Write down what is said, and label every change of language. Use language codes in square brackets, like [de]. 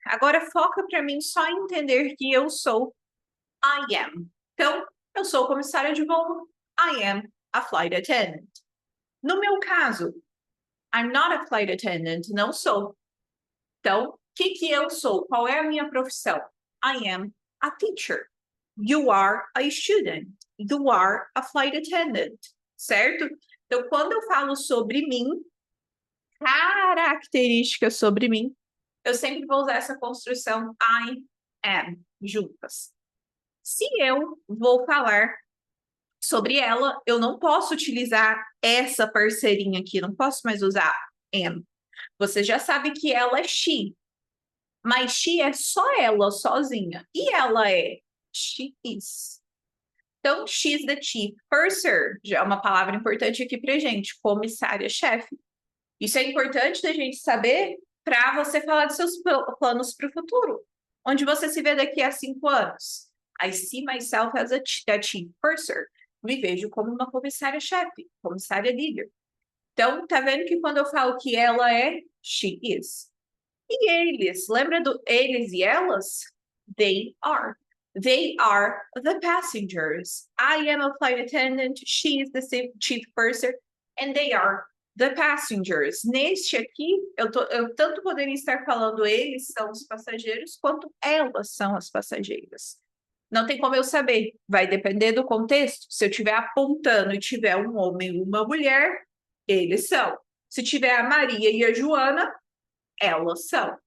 [pt] Agora foca para mim só em entender que eu sou I am. Então, eu sou comissária de voo. [en] I am a flight attendant. [pt] No meu caso, [en] I'm not a flight attendant. [pt] Não sou. Então, o que eu sou? Qual é a minha profissão? [en] I am a teacher. You are a student. You are a flight attendant. [pt] Certo? Então, quando eu falo sobre mim, características sobre mim, eu sempre vou usar essa construção I am juntas. Se eu vou falar sobre ela, eu não posso utilizar essa parceirinha aqui, não posso mais usar am. Você já sabe que ela é she, mas she é só ela, sozinha. E ela é she is. Então, [en] she's the chief purser, [pt] já é uma palavra importante aqui pra gente, comissária-chefe. Isso é importante da gente saber para você falar dos seus planos para o futuro. Onde você se vê daqui a 5 anos? [en] I see myself as a chief purser. [pt] Me vejo como uma comissária-chefe, comissária líder. Então, tá vendo que quando eu falo que ela é, she is. E eles, lembra do eles e elas? [en] They are. They are the passengers. I am a flight attendant, she is the chief purser, and they are the passengers. [pt] Neste aqui, eu tanto poderia estar falando eles são os passageiros, quanto elas são as passageiras. Não tem como eu saber, vai depender do contexto. Se eu estiver apontando e tiver um homem e uma mulher, eles são. Se tiver a Maria e a Joana, elas são.